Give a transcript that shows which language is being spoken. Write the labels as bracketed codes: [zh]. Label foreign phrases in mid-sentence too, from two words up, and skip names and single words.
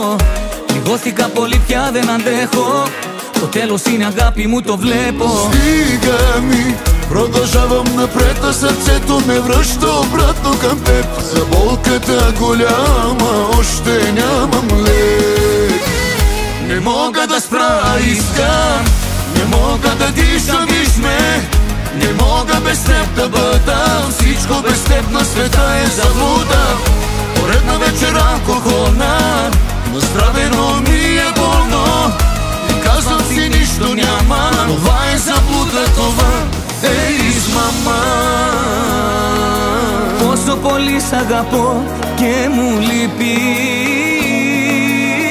[el] Λιγώθηκα πολύ, πια δεν αντέχω, το τέλος είναι αγάπη μου, το βλέπω. [bg] Стига ми, продължавам напред, а сърцето ме връща обратно към теб. За болката голяма още нямам лек. Не мога да спра, искам, не мога да дишам, виж ме. Не мога без теб да бъда, всичко без теб на света е заблуда. Поредна вечер алкохолна, настравено ми е болно. И казвам си нищо няма, това е заблуда, това е измама. [el] Πόσο πολύ σ' αγαπώ και μου λείπεις.